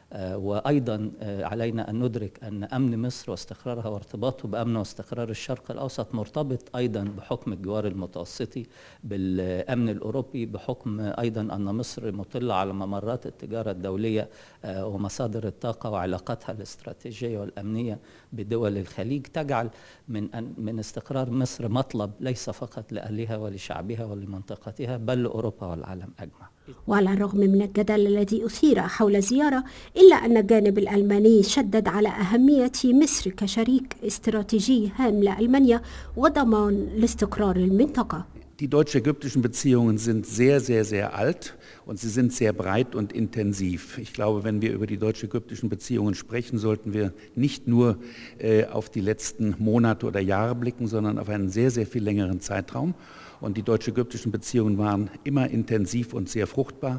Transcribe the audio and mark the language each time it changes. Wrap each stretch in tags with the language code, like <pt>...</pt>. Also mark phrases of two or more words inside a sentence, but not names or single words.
<ar>وأيضا علينا أن ندرك أن أمن مصر واستقرارها وارتباطه بأمن واستقرار الشرق الأوسط مرتبط أيضا بحكم الجوار المتوسطي بالأمن الأوروبي، بحكم أيضا أن مصر مطلة على ممرات التجارة الدولية ومصادر الطاقة وعلاقاتها الاستراتيجية والأمنية بدول الخليج، تجعل من استقرار مصر مطلب ليس فقط لأهلها ولشعبها ولمنطقتها بل لأوروبا والعالم أجمع. وعلى الرغم من الجدل الذي أثير حول الزيارة، إلا أن الجانب الألماني شدد على أهمية مصر كشريك استراتيجي هام لألمانيا وضمان لاستقرار المنطقة.</ar> <de>Die deutsch-ägyptischen Beziehungen sind sehr, sehr, sehr alt und sie sind sehr breit und intensiv. Ich glaube, wenn wir über die deutsch-ägyptischen Beziehungen sprechen, sollten wir nicht nur auf die letzten Monate oder Jahre blicken, sondern auf einen sehr, sehr viel längeren Zeitraum. Und die deutsch-ägyptischen Beziehungen waren immer intensiv und sehr fruchtbar.</de>